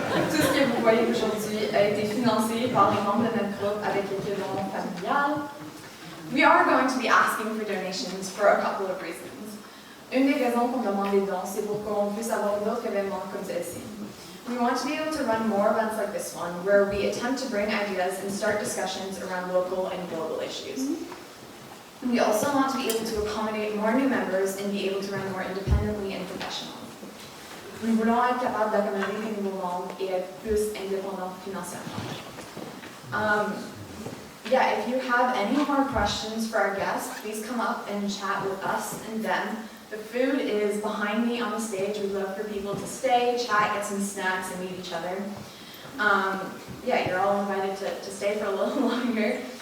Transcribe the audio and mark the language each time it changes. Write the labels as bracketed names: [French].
[French] Tout ce que vous voyez aujourd'hui a été financé par les membres de notre groupe avec les dons familiales. [English] We are going to be asking for donations for a couple of reasons. [French] Une des raisons qu'on demande des dons, c'est pour qu'on puisse avoir d'autres événements comme celle-ci. [English] We want to be able to run more events like this one, where we attempt to bring ideas and start discussions around local and global issues. We also want to be able to accommodate more new members and be able to run more independently and professionally. [French] Nous voulons être capables d'accommoder des nouveaux membres et être plus indépendants financièrement. [English] If you have any more questions for our guests, please come up and chat with us and them. The food is behind me on the stage. We'd love for people to stay, chat, get some snacks, and meet each other. You're all invited to stay for a little longer.